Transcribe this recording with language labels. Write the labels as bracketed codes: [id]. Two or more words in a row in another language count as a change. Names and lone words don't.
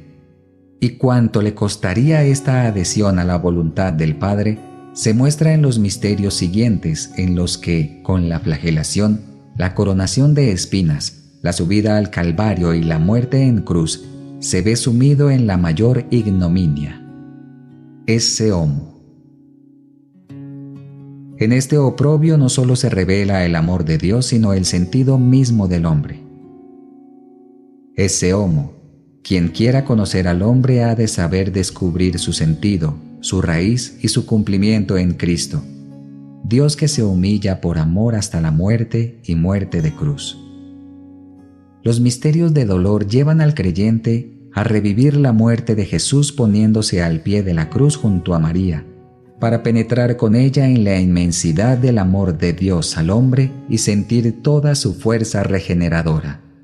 [es] Y cuánto le costaría esta adhesión a la voluntad del Padre, se muestra en los misterios siguientes, en los que, con la flagelación, la coronación de espinas, la subida al Calvario y la muerte en cruz, se ve sumido en la mayor ignominia. [la] Esse homo. [es] En este oprobio no solo se revela el amor de Dios, sino el sentido mismo del hombre. [la] Esse homo, [es] quien quiera conocer al hombre ha de saber descubrir su sentido, su raíz y su cumplimiento en Cristo, Dios que se humilla por amor hasta la muerte y muerte de cruz. Los misterios de dolor llevan al creyente a revivir la muerte de Jesús poniéndose al pie de la cruz junto a María, para penetrar con ella en la inmensidad del amor de Dios al hombre y sentir toda su fuerza regeneradora.